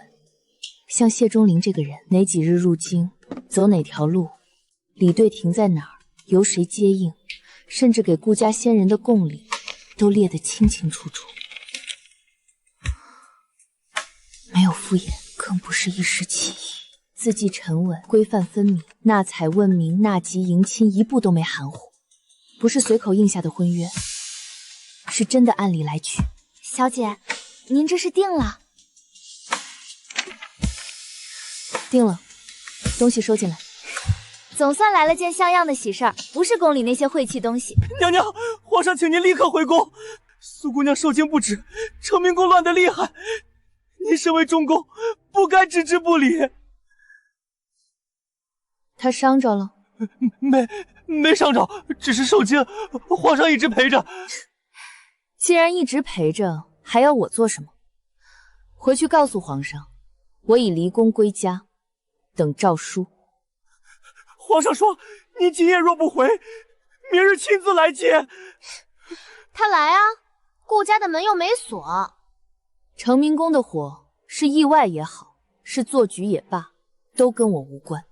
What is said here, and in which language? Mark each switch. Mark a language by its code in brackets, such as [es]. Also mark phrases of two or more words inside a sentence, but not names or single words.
[zh] 像謝鐘離這個人，哪幾日入京，走哪條路，禮隊停在哪兒，由誰接應，甚至給顧家先人的貢禮，都列得清清楚楚。沒有敷衍，更不是一時起意。字跡沉穩，規範分明，納采問名、納吉迎親，一步都沒含糊。不是隨口應下的婚約，是真的按理來娶。小姐，您這是定了？定了，東西收進来。总算来了件像樣的喜事兒，不是宮裡那些晦氣東西。娘娘，皇上請您立刻回宮。蘇姑娘受驚不止，成明宮亂得厲害。您身為中宮，不該置之不理。他傷着了？沒傷着，只是受驚。皇上一直陪着。既然一直陪着，還要我做什麼？回去告訴皇上，我已離宮歸家，等詔書。皇上說，您今夜若不回，明日親自來接。他來啊，顧家的門又沒鎖。成明宮的火是意外也好，是做局也罷，都跟我無關。